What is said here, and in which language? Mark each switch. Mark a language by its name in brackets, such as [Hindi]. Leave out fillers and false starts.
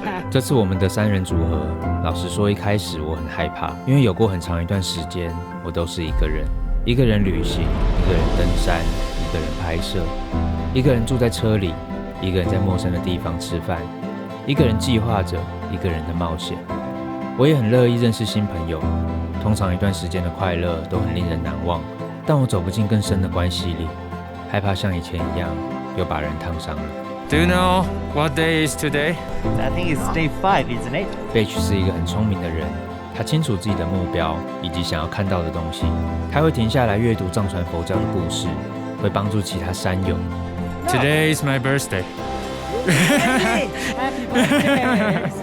[Chinese] 这次我们的3人组合，老实说一开始我很害怕，因为有过很长一段时间我都是一个人旅行，一个人登山，一个人拍摄，一个人住在车里，一个人在陌生的地方吃饭，一个人计划着一个人的冒险。我也很乐意认识新朋友，通常一段时间的快乐都很令人难忘，但我走不进更深的关系里，害怕像以前一样又把人烫伤了。 [English] Do you know what day is today? I think it's day 5, isn't it? [Chinese] Beach 是一个很聪明的人，他清楚自己的目标以及想要看到的东西，他会停下来阅读藏传佛教的故事，会帮助其他山友。 [English] Today is my birthday. Happy birthday!